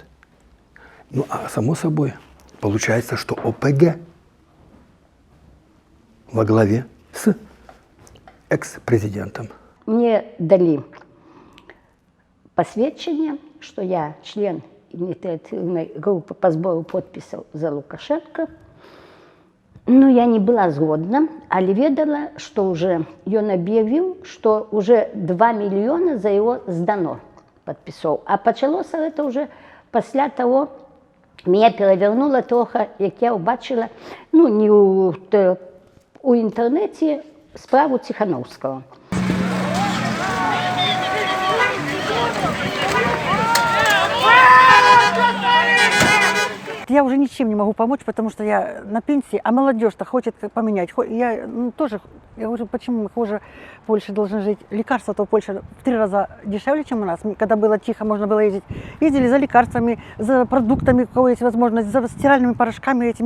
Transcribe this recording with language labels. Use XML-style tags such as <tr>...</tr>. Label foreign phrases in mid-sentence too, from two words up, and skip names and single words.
<ru>Ну, а само собой, получается, что ОПГ во главе с экс-президентом. Мне дали посвідчення, что я член инициативной группы по сбору подписей за Лукашенко.</ru> <be>Ну, я не была згодна, але ведала,</be> <ru>что уже он объявил, что уже 2 миллиона за его сдано подписов. А почалося это уже после того, меня перевернуло трохи,</ru> <uk>як я побачила, ну, не у інтернеті справу</uk> <ru>Тихановского. Я уже ничем не могу помочь, потому что я на пенсии, а молодежь-то хочет поменять. Я тоже, я говорю, почему мы хуже в Польше должны жить? Лекарства-то в Польше в 3 раза дешевле, чем у нас. Когда было тихо, можно было ездить. Ездили за лекарствами, за продуктами, у кого есть возможность, за стиральными порошками этими.</ru>